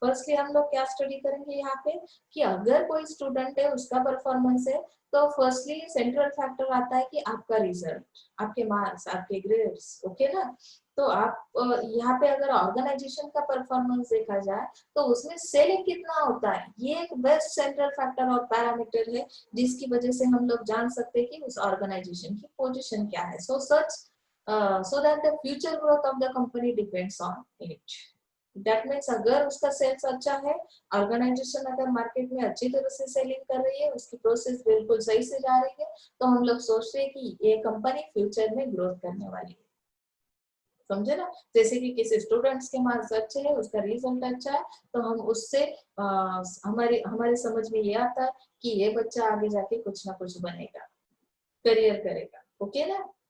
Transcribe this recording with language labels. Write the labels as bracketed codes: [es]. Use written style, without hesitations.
[hi] Firstly हम लोग क्या स्टडी करेंगे यहाँ पे, कि अगर कोई स्टूडेंट है, उसका परफॉर्मेंस है, तो फर्स्टली सेंट्रल फैक्टर आता है कि आपका रिजल्ट, आपके मार्क्स, आपके ग्रेड्स। ओके ना। तो आप यहाँ पे अगर ऑर्गेनाइजेशन का परफॉर्मेंस देखा जाए, तो उसमें सेलिंग कितना होता है, ये एक बेस्ट सेंट्रल फैक्टर और पैरामीटर है, जिसकी वजह से हम लोग जान सकते हैं कि उस ऑर्गेनाइजेशन की पोजीशन क्या है। [en] So such so that the future growth of the company depends on it. That means [hi] अगर उसका सेल्स अच्छा है, ऑर्गेनाइजेशन अगर मार्केट में अच्छी तरह से सेलिंग कर रही है, उसकी प्रोसेस बिल्कुल सही से जा रही है, तो हम लोग सोचते हैं कि ये कंपनी फ्यूचर में ग्रोथ करने वाली है। समझे ना? जैसे कि किसी स्टूडेंट्स के मार्क्स अच्छे हैं, उसका रिजल्ट अच्छा है, तो हम उससे हमारे हमारे समझ में ये आता है कि ये बच्चा आगे जाके कुछ ना कुछ बनेगा, करियर करेगा। ओके ना?